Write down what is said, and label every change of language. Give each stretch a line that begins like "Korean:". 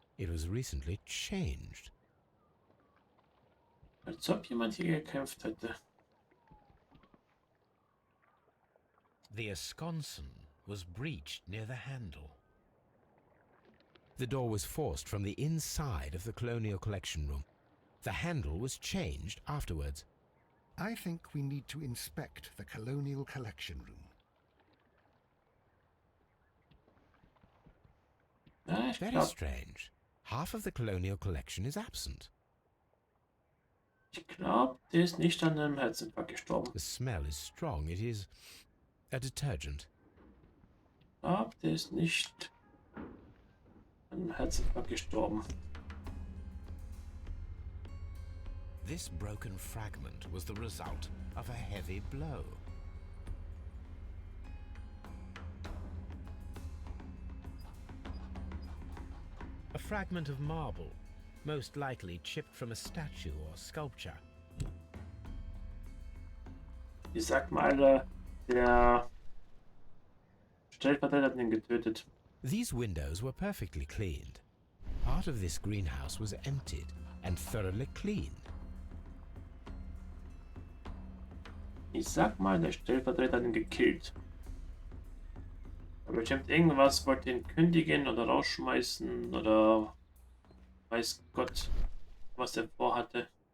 English: It was recently changed.
German: Als ob jemand hier gekämpft hätte.
English: The esconson was breached near the handle. The door was forced from the inside of the Colonial Collection Room. The handle was changed afterwards. I think we need to inspect the Colonial Collection Room.
German: Ja, ich
English: Very
German: glaube,
English: strange. Half of the Colonial Collection is absent.
German: der ist nicht an einem Herzinfarkt gestorben.
English: The smell is strong. It is a detergent.
German: Ich glaube, der ist nicht an einem Herzinfarkt gestorben.
English: This broken fragment was the result of a heavy blow. A fragment of marble, most likely chipped from a statue or sculpture.
German: Ich sag mal, der Stellvertreter hat ihn getötet.
English: These windows were perfectly cleaned. Part of this greenhouse was emptied and thoroughly cleaned.
German: Ich sag mal, der Stellvertreter hat ihn gekillt. Aber bestimmt irgendwas, wollte ihn kündigen oder rausschmeißen oder weiß Gott, was er vorhatte.